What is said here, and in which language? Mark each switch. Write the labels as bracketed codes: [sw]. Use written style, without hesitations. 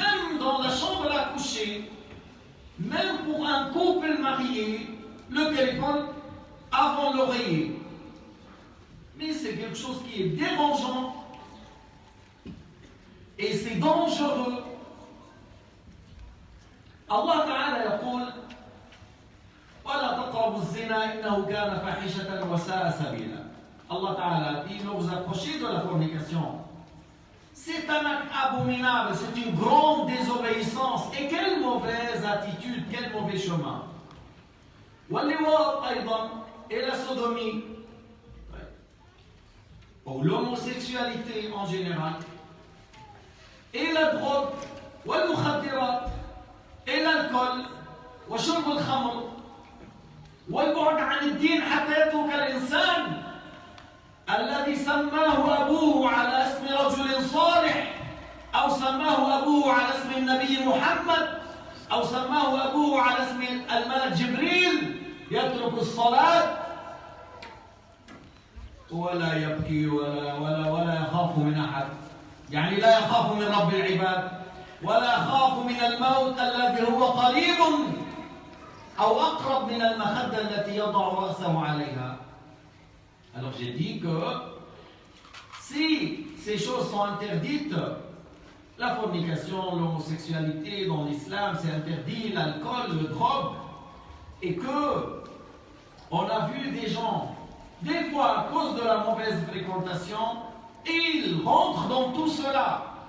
[fr] Même dans la chambre à coucher, même pour un couple marié, le téléphone avant l'oreiller. Mais c'est quelque chose qui est dérangeant et c'est dangereux. [ar] Allah Ta'ala يقول ولا تقربوا الزنا إنه كان فاحشة وساء سبيلا. [fr] Allah Ta'ala dit, ne vous approchez de la fornication. C'est un acte abominable, c'est une grande désobéissance. Et quelle mauvaise attitude, quel mauvais chemin. [ar] واللواط أيضا [fr] et la sodomie, ou l'homosexualité en général, et la drogue, [ar] والمخدرات, [fr] et l'alcool, [ar] وشرب الخمر, والبعد عن الدين حتى يترك الإنسان الذي سماه أبوه على اسم رجل صالح، أو سماه أبوه على اسم النبي محمد، أو سماه أبوه على اسم الملك جبريل، يترك الصلاة ولا يبكي ولا يخاف من أحد، يعني لا يخاف من رب العباد ولا يخاف من الموت الذي هو قريب أو أقرب من المخدة التي يضع رأسه عليها. [fr] Alors j'ai dit que si ces choses sont interdites, La fornication, l'homosexualité dans l'islam, c'est interdit, l'alcool, le drogue. Et que on a vu des gens, des fois à cause de la mauvaise fréquentation, ils rentrent dans tout cela.